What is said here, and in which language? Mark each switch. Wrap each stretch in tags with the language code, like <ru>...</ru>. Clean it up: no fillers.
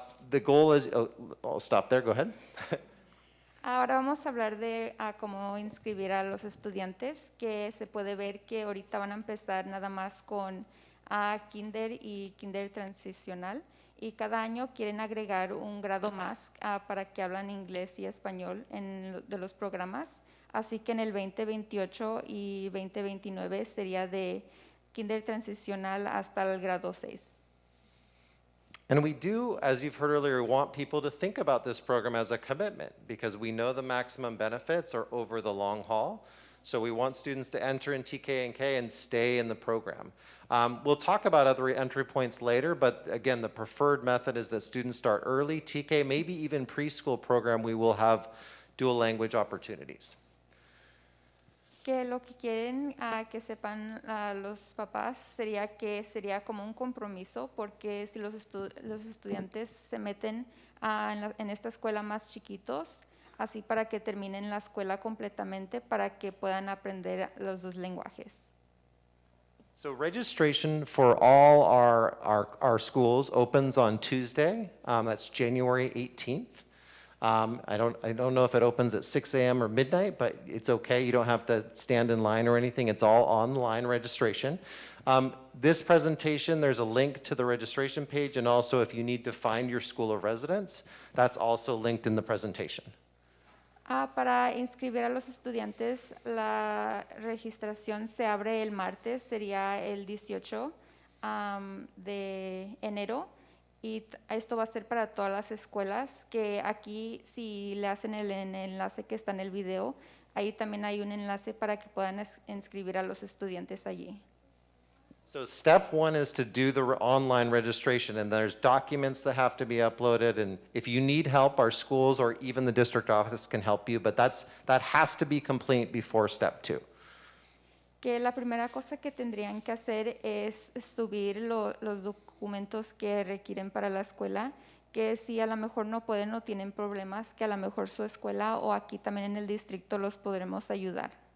<en>The goal is, I'll stop there, go ahead.</en> <es>Ahora vamos a hablar de cómo inscribir a los estudiantes, que se puede ver que ahorita van a empezar nada más con kinder y kinder transicional, y cada año quieren agregar un grado más para que hablan inglés y español de los programas. Así que en el 2028 y 2029 sería de kinder transicional hasta el grado 6.</es> <en>And we do, as you've heard earlier, want people to think about this program as a commitment because we know the maximum benefits are over the long haul. So we want students to enter in TK and K and stay in the program. We'll talk about other entry points later, but again, the preferred method is that students start early. TK, maybe even preschool program, we will have dual language opportunities.</en> <es>Que lo que quieren que sepan los papás sería que sería como un compromiso, porque si los estudiantes se meten en esta escuela más chiquitos, así para que terminen la escuela completamente, para que puedan aprender los dos lenguajes.</es> <en>So registration for all our schools opens on Tuesday. That's January 18th. I don't know if it opens at 6 a.m. or midnight, but it's okay. You don't have to stand in line or anything. It's all online registration. This presentation, there's a link to the registration page, and also if you need to find your school of residence, that's also linked in the presentation.</en> <es>Para inscribir a los estudiantes, la registración se abre el martes, sería el 18 de enero. Y esto va a ser para todas las escuelas, que aquí si le hacen el enlace que está en el video, ahí también hay un enlace para que puedan inscribir a los estudiantes allí.</es> <en>So step one is to do the online registration, and there's documents that have to be uploaded, and if you need help, our schools or even the district office can help you, but that has to be complete before step two.</en> <es>Que la primera cosa que tendrían que hacer es subir los documentos que requieren para la escuela, que si a lo mejor no pueden o tienen problemas, que a lo mejor su escuela o aquí también en el distrito los podremos ayudar.</es>